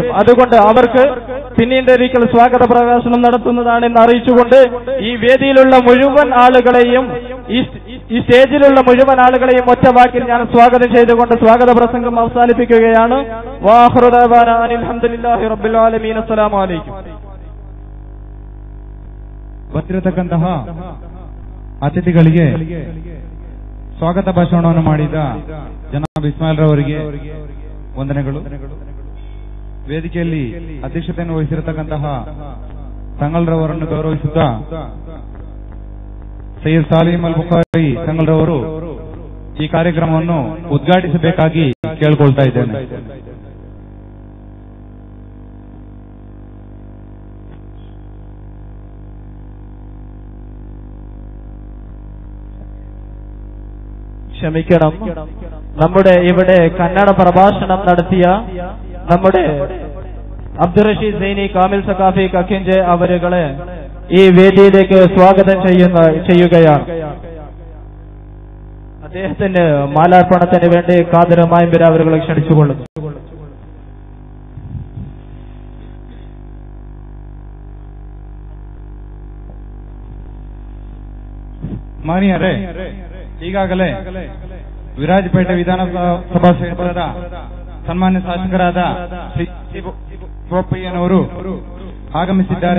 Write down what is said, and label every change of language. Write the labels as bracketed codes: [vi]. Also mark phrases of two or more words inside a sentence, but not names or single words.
[ml] അതുകൊണ്ട് അവർക്ക് പിന്നീട് ഒരിക്കൽ സ്വാഗത പ്രഭാഷണം നടത്തുന്നതാണെന്ന് അറിയിച്ചുകൊണ്ട് ഈ വേദിയിലുള്ള മുഴുവൻ ആളുകളെയും ഈ സ്റ്റേജിലുള്ള മുഴുവൻ ആളുകളെയും ഒറ്റ വാക്കിൽ ഞാൻ സ്വാഗതം ചെയ്തുകൊണ്ട് സ്വാഗത പ്രസംഗം അവസാനിപ്പിക്കുകയാണ്. [ar] وآخر دعوانا الحمد لله رب العالمين. السلام عليكم. [kn] ಬಂದಿರತಕ್ಕಂತಹ ಅತಿಥಿಗಳಿಗೆ ಸ್ವಾಗತ ಭಾಷಣವನ್ನು ಮಾಡಿದ ಜನಾಬ್ ಇಸ್ಮಾಯಿಲ್ ರವರಿಗೆ ವಂದನೆಗಳು. ವೇದಿಕೆಯಲ್ಲಿ ಅಧ್ಯಕ್ಷತೆಯನ್ನು ವಹಿಸಿರತಕ್ಕಂತಹ ತಂಗಲ್ರವರನ್ನು ಗೌರವಿಸುತ್ತಾ ಸೈಯದ್ ಸಾಲಿಂ ಅಲ್ ಬುಖಾರಿ ತಂಗಲ್ರವರು ಈ ಕಾರ್ಯಕ್ರಮವನ್ನು ಉದ್ಘಾಟಿಸಬೇಕಾಗಿ ಕೇಳಿಕೊಳ್ತಾ ಇದ್ದೇನೆ. [ml] ക്ഷമിക്കണം, നമ്മുടെ ഇവിടെ കന്നഡ പ്രഭാഷണം നടത്തിയ നമ്മുടെ അബ്ദുൾ റഷീദ് സൈനി കാമിൽ സഖാഫി കക്കിഞ്ചെ അവരുകളെ ഈ വേദിയിലേക്ക് സ്വാഗതം ചെയ്യുകയാണ്. അദ്ദേഹത്തിന് മാലാർപ്പണത്തിന് വേണ്ടി കാതരമായും അവരെ ക്ഷണിച്ചുകൊള്ളുന്നു. [kn] ಮಾನ್ಯರೇ, ಈಗಾಗಲೇ ವಿರಾಜಪೇಟೆ ವಿಧಾನಸಭಾ ಕ್ಷೇತ್ರದ ಸನ್ಮಾನ್ಯ ಶಾಸಕರಾದ ಶ್ರೀ ಬೋಪಯ್ಯನವರು ಆಗಮಿಸಿದ್ದಾರೆ.